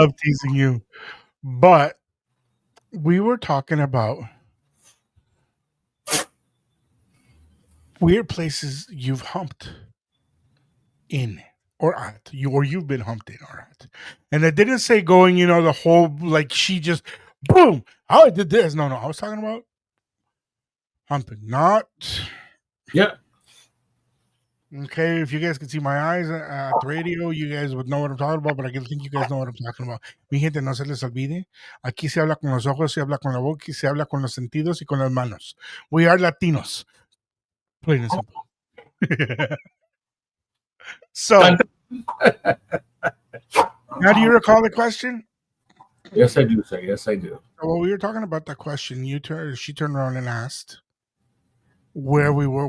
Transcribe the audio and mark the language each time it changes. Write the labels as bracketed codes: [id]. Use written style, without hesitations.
[en] love teasing you, but we were talking about weird places you've humped in or at, or you've been humped in or at, and I didn't say going, the whole like she just boom. Oh, I did this. No, I was talking about humping, not Yeah. okay. If you guys could see my eyes at the radio, you guys would know what I'm talking about. But I can think you guys know what I'm talking about. [es] Mi gente, no se les olvide. Aquí se habla con los ojos, se habla con la boca, y se habla con los sentidos y con las manos. [en] We are Latinos, plain and simple. So, now do you recall the question? Yes, I do, sir. Yes, I do. Well, we were talking about that question. She turned around and asked where we were.